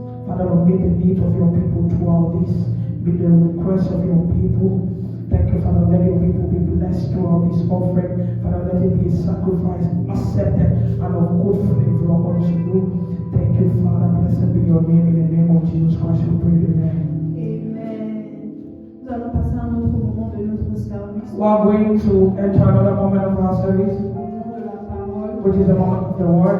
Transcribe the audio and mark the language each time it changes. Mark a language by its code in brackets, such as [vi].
[en] Father, Lord, meet the need of your people throughout this. Meet the request of your people. Thank you, Father. Let your people be blessed throughout this offering. Father, let it be a sacrifice accepted and of good flavor unto you. Thank you, Father. Blessed be your name. In the name of Jesus Christ, we pray. Amen. Amen. [fr] Nous allons passer à un autre moment de notre service. [en] We are going to enter another moment of our service, [fr] Au moment de la parole. [en] which is the moment of the word.